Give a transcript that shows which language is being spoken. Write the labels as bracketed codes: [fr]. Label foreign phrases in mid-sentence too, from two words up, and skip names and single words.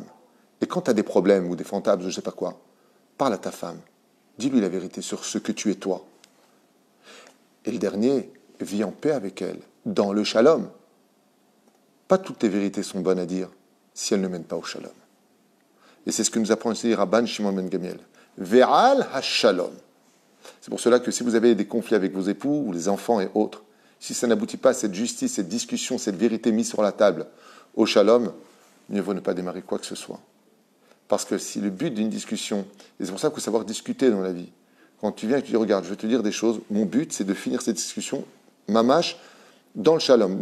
[fr] Et quand tu as des problèmes ou des fantasmes, je ne sais pas quoi, parle à ta femme. Dis-lui la vérité sur ce que tu es toi. Et le dernier, vis en paix avec elle, dans le shalom. Pas toutes tes vérités sont bonnes à dire si elles ne mènent pas au shalom. Et c'est ce que nous apprend ici Rabban Shimon ben Gamiel. [he] ועל השלום. [fr] C'est pour cela que si vous avez des conflits avec vos époux ou les enfants et autres, si ça n'aboutit pas à cette justice, cette discussion, cette vérité mise sur la table au shalom, mieux vaut ne pas démarrer quoi que ce soit. Parce que si le but d'une discussion, et c'est pour ça qu'il faut savoir discuter dans la vie, quand tu viens et que tu dis, regarde, je vais te dire des choses, mon but c'est de finir cette discussion, mamash, dans le shalom.